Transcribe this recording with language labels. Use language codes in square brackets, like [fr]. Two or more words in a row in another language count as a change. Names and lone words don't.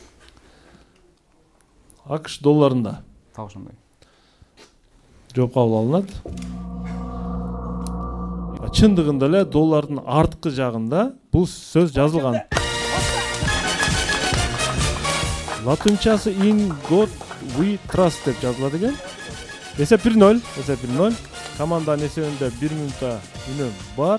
[ky] АКШ долларында. Так ошондой. Жооп кабыл алынат. Чындыгында эле доллардын арткы жагында бул сөз жазылган. Латынчасы [en] in God we trust [ky] деп жазылат экен. Эсеп 1-0, эсеп 1-0. Команданын эсебинде 1 минутта үнөм бар.